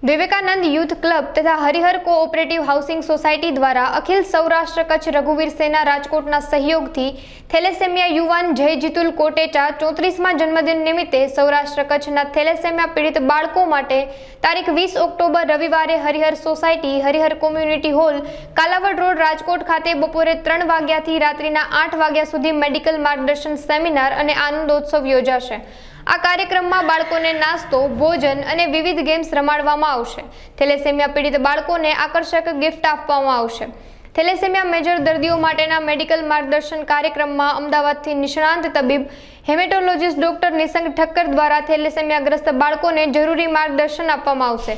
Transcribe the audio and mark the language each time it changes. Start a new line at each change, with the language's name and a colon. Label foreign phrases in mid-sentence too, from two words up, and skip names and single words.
Gujarati: વિવેકાનંદ યૂથ ક્લબ તથા હરિહર કોઑપરેટિવ હાઉસિંગ સોસાયટી દ્વારા અખિલ સૌરાષ્ટ્ર કચ્છ રઘુવીર સેના રાજકોટના સહયોગથી થેલેસેમિયા યુવાન જય જિતુલ કોટેચા 34મા જન્મદિન નિમિત્તે સૌરાષ્ટ્ર કચ્છના થેલેસેમિયા પીડિત બાળકો માટે તારીખ 20 ઑક્ટોબર રવિવારે હરિહર સોસાયટી હરિહર કમ્યુનિટી હૉલ કાલાવડ રોડ રાજકોટ ખાતે બપોરે 3 વાગ્યાથી રાત્રિના 8 વાગ્યા સુધી મેડિકલ માર્ગદર્શન સેમિનાર અને આનંદોત્સવ યોજાશે। आ कार्यक्रमમાં બાળકોને નાસ્તો, ભોજન અને વિવિધ ગેમ્સ રમાડવામાં આવશે। થેલેસેમિયા પીડિત બાળકોને આકર્ષક ગિફ્ટ આપવામાં આવશે। થેલેસેમિયા મેજર દર્દીઓ માટેના મેડિકલ માર્ગદર્શન કાર્યક્રમમાં અમદાવાદથી નિષ્ણાંત તબીબ હેમેટોલોજીસ્ટ ડોક્ટર નિસંગ ઠક્કર દ્વારા થેલેસેમિયાગ્રસ્ત બાળકોને જરૂરી માર્ગદર્શન આપવામાં આવશે।